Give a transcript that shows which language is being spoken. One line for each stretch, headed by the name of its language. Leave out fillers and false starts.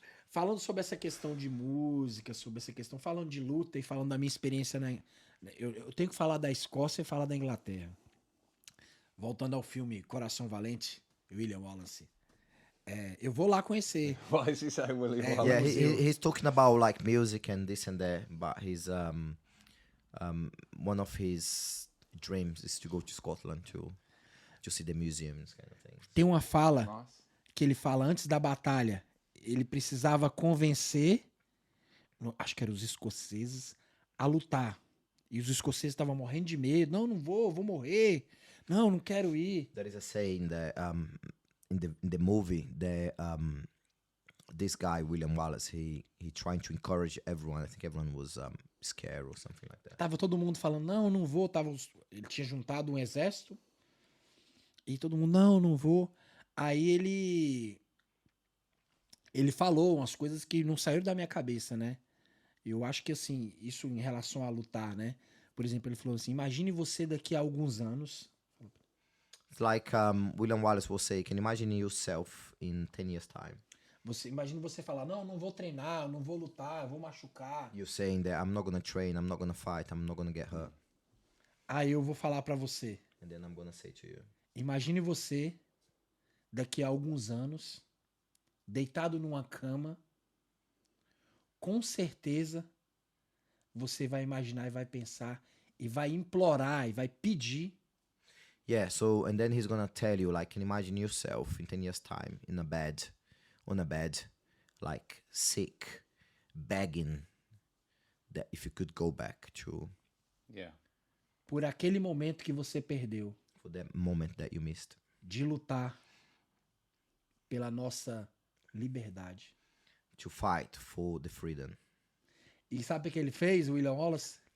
Portuguese: falando sobre essa questão de música, sobre essa questão, falando de luta e falando da minha experiência eu tenho que falar da Escócia e falar da Inglaterra. Voltando ao filme Coração Valente, William Wallace. Eu vou lá conhecer.
English: Why is he saying William Wallace? Yeah, he's talking about like music and this and that, but his one of his dreams is to go to Scotland to see the museums kind of things.
Portuguese: Tem uma fala
English: Nice.
Portuguese: que ele fala antes da batalha. Ele precisava convencer, acho que eram os escoceses, a lutar. E os escoceses estavam morrendo de medo. Não vou morrer. Não quero ir.
English: There is a saying that in the movie that this guy William Wallace he trying to encourage everyone. I think everyone was scared or something like that.
Portuguese: Tava todo mundo falando, não vou. Ele tinha juntado um exército. E todo mundo, não vou. Aí ele falou umas coisas que não saíram da minha cabeça, né? Eu acho que, assim, isso em relação a lutar, né? Por exemplo, ele falou assim, imagine você daqui a alguns anos.
English: It's like William Wallace will say, can you imagine yourself in 10 years time?
Portuguese: Imagine você falar, não vou treinar, não vou lutar, vou machucar.
English: You're saying that I'm not gonna train, I'm not gonna fight, I'm not gonna get hurt.
Portuguese: Aí eu vou falar pra você.
English: And then I'm gonna say to you,
Portuguese: Imagine você daqui a alguns anos deitado numa cama, com certeza você vai imaginar e vai pensar e vai implorar e vai pedir.
English: yeah, so, and then he's gonna tell you, like, can you imagine yourself in 10 years time on a bed, like, sick, begging that if you could go back to Yeah.
Portuguese: Por aquele momento que você perdeu
English: for that moment that you missed,
Portuguese: de lutar pela nossa liberdade.
English: to fight for the freedom.
Portuguese: E sabe o que ele fez, William Wallace?